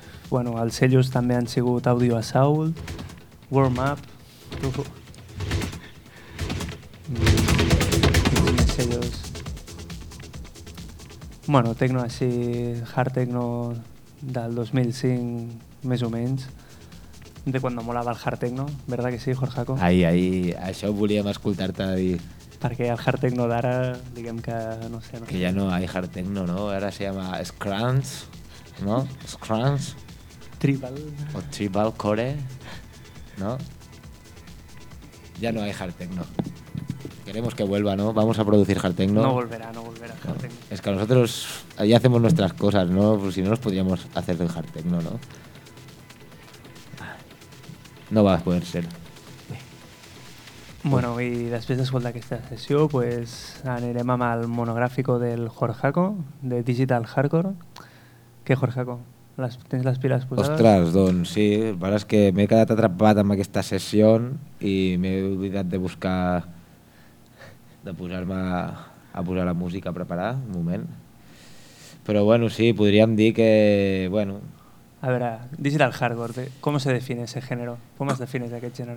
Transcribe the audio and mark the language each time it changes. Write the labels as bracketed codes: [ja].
[ca] Bueno, els sellos també han sigut Audio Assault, Warm Up, Tufo. Més sellos. Bueno, tecno així, hard techno del 2005, més o menys. De quan molava el hard techno, [es] ¿verdad que sí, [ca] Jorjaco? [es] Ahí, ahí, [ca] això volíem escoltar-te dir. Perquè el hard techno d'ara, diguem que no sé. No que ja no hi ha hard techno, no? Ara [es] se llama [ca] Scrunch, no? Scrunch. Tribal. O Tribal Core, no? Ja no hi ha hard techno. [es] Queremos que vuelva, ¿no? Vamos a producir hard techno. No volverá, no volverá hard techno. Es que nosotros ahí hacemos nuestras cosas, ¿no? Pues si no nos podríamos hacer del hard techno, ¿no? No va a poder ser. Bueno, y después de escuchar esta sesión, pues [ca] anirem [es] al monográfico del Jorjaco, de Digital Hardcore. [ca] ¿Qué, Jorjaco? ¿Tens les piles posades? Ostres, doncs sí. Ara és que m'he quedat atrapat amb aquesta sessió i m'he oblidat de buscar... de posar-me a posar la música a preparar, un moment. Però bueno, sí, podríem dir que... bueno, a veure, Digital Hardcore, com es defineix aquest gènere? Com es defineix aquest gènere?